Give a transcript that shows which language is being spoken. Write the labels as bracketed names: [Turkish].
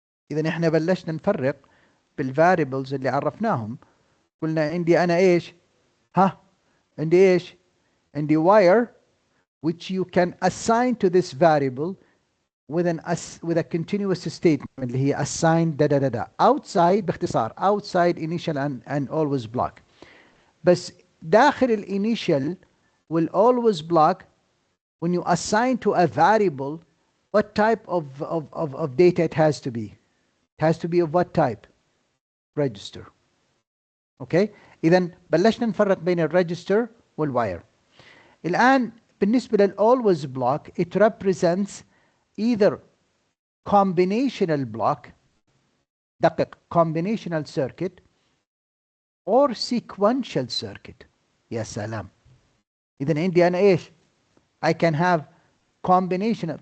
[Arabic] إذا احنا بلشنا نفرق بالفاريبلز اللي عرفناهم. قلنا عندي أنا إيش؟ عندي [English] إيش؟ عندي wire which you can assign to this variable with a continuous statement [Arabic] اللي هي [English] assign outside. باختصار outside initial and always block. [Arabic] بس داخل [English] الinitial will always block when you assign to a variable what type of data it has to be. It has to be of what type؟ register. [Arabic] اوكي اذا بلشنا نفرق بين الريجستر والواير. الان بالنسبه للالويز بلوك [English] it represents either combinational block، دقق combinational circuit or sequential circuit. [Arabic] يا سلام. اذا عندي انا ايش؟ [English] I can have combinational.